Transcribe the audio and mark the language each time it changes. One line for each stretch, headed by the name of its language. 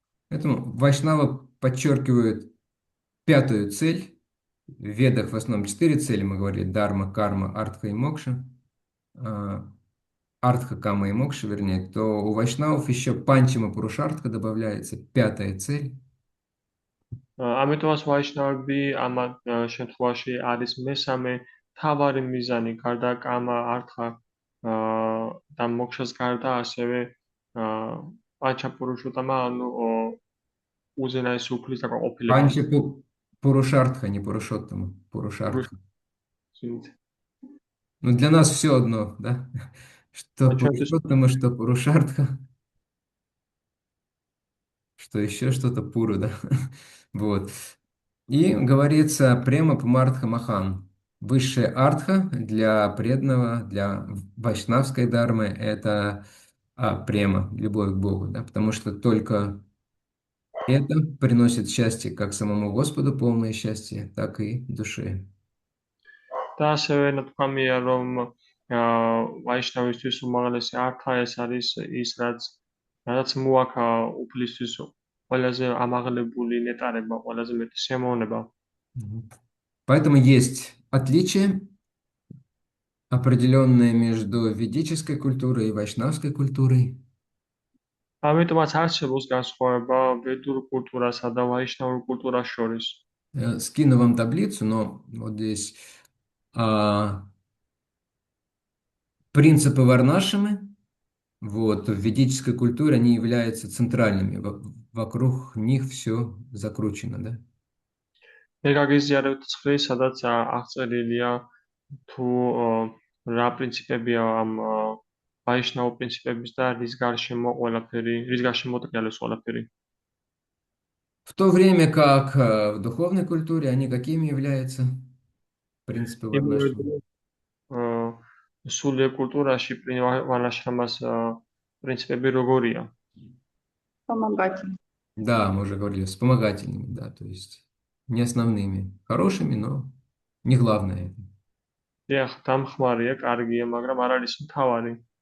Russian: Поэтому Вайшнава подчеркивает пятую цель. В Ведах в основном 4 цели, мы говорили: дарма, карма, артха и мокша. А, Артха, кама и мокша, вернее, то у вайшнавов еще панчама пурушартха добавляется, 5-я цель.
Georgian: ამიტომაც ვაიშნავები ამ შემთხვევაში არის მესამე მთავარი მიზანი, გარდა კამა, ართა და მოქშას გარდა ასევე პანჩაპურუშუტამა, ანუ უზენაესი უფლის დაკმაყოფილება.
Russian: Панча пурушартха, не пурушоттама, пурушартха. Извините. Ну, для нас все одно, да? Что А чё ты пурушоттама, что пурушартха, что еще что-то пуру, да? Вот. И говорится према пумартха махан. Высшая артха для преданного, для вайшнавской дармы – это према, любовь к Богу, да? Потому что только это приносит счастье как самому Господу, полное счастье, так и душе.
Georgian: და ასევე ნათქვამია, რომ ვაიშნავისთვის უმაღლესი ართა ეს არის ის, რაც მოაქვს უფლისთვის ყველაზე ამაღლებული ნეტარება, ყველაზე მეტი სიამოვნება.
Russian: Поэтому есть отличие определенное между ведической культурой и вайшнавской культурой.
Georgian: ამიტომაც არსებობს განსხვავება ვედურ კულტურასა და ვაიშნავურ культурას შორის.
Russian: Скину вам таблицу, но вот здесь принципы варнашамы, вот, в ведической культуре они являются центральными. Вокруг них все закручено, да?
Georgian: მე გაგიზიარებთ ცხრილი, სადაც აღწერილია თუ რა პრინციპებია ამ ვაიშნავ პრინციპების და რის გარშემო მოტრიალებს ყველაფერი.
Russian: В то время как в духовной культуре они какими являются? Принципы варнашамы.
Georgian: სულიერ კულტურაში ვარნაშრამას პრინციპები როგორია?
Russian: Помогательно. Да, мы уже говорили, вспомогательными, да, то есть не основными, хорошими, но не главное.
Georgian: დიახ, დამხმარია, каргия, მაგრამ არ არის მთავარი.